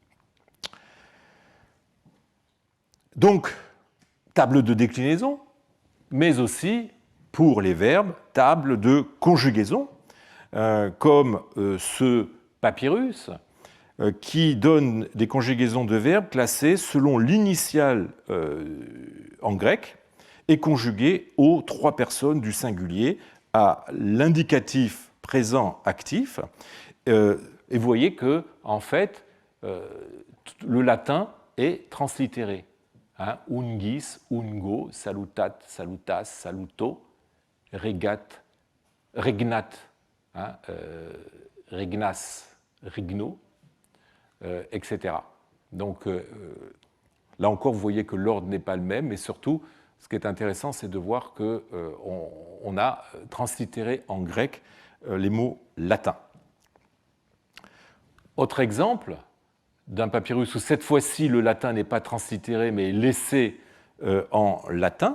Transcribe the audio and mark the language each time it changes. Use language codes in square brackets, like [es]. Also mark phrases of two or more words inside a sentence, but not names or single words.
[fr] Donc, table de déclinaison, mais aussi, pour les verbes, table de conjugaison, comme ce papyrus, qui donne des conjugaisons de verbes classées selon l'initiale en grec et conjuguées aux 3 personnes du singulier à l'indicatif présent actif. Et vous voyez que, en fait, le latin est translittéré. Hein, [la] ungis, ungo, salutat, salutas, saluto, regat, regnat, hein, regnas, rigno, [fr] etc. Donc là encore, vous voyez que l'ordre n'est pas le même, mais surtout, ce qui est intéressant, c'est de voir qu'on a translittéré en grec les mots latins. Autre exemple d'un papyrus où cette fois-ci le latin n'est pas translittéré mais laissé en latin.